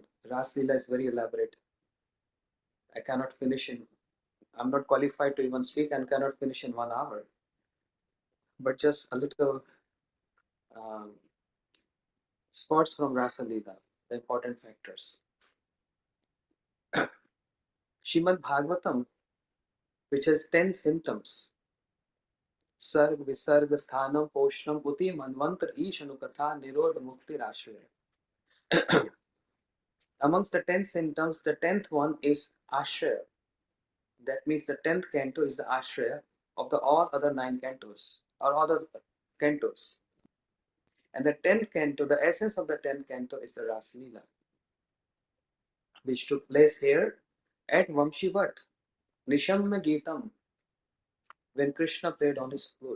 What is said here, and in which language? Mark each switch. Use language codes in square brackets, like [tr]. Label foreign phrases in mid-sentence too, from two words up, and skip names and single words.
[en] Ras Leela is very elaborate. I cannot finish in, I'm not qualified to even speak and cannot finish in 1 hour. But just a little spots from Rasa Leela, the important factors. Shrimad Bhagavatam, which has 10 symptoms. [sa] सर्ग, विसर्ग, स्थानम्, पोषणम्, ऊति, मन्वन्तर, ईश, अनुकथा, निरोध, मुक्ति, आश्रय. [en] Amongst the 10 symptoms, the 10th one is Ashraya. That means the 10th canto is the Ashraya of the all other 9 cantos or other cantos. And the 10th canto, the essence of the 10th canto is the Ras Leela, which took place here at Vamsi-vata, [sa] निशम्य गीतम्, [en] when Krishna played on his flute.